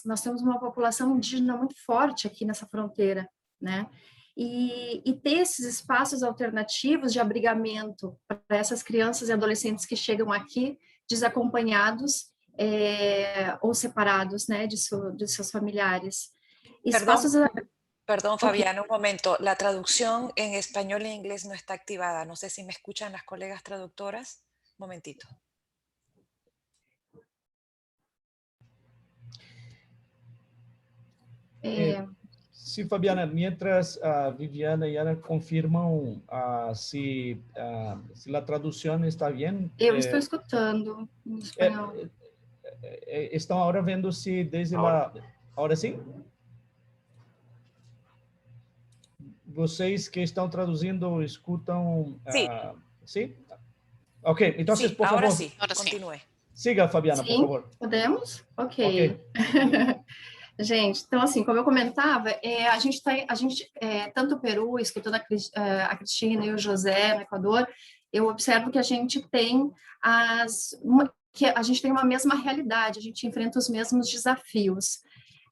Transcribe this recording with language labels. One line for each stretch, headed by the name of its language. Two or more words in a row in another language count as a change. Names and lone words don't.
Portuguese: Nós temos uma população indígena muito forte aqui nessa fronteira, né? E ter esses espaços alternativos de abrigamento para essas crianças e adolescentes que chegam aqui desacompanhados ou separados, né, de seus familiares. Espaços...
Spanish: Perdón, Fabiana, un momento. La traducción en español e inglés no está activada. No sé si me escuchan las colegas traductoras. Un momentito. Sí, Fabiana, mientras Viviana y Ana confirman si la traducción está bien.
Portuguese: Eu estou escutando em espanhol. Estão agora vendo se desde lá... Agora sim? Vocês que estão traduzindo escutam...
Spanish: Sí. ¿Sí? Ok, entonces, sí, por favor. Ahora sí, continúe. Siga, Fabiana,
Portuguese: Sim, por favor. Podemos? Ok. Gente, então assim, como eu comentava, a gente tanto o Peru, escutando a Cristina e o José no Equador, eu observo que a gente tem uma mesma realidade, a gente enfrenta os mesmos desafios.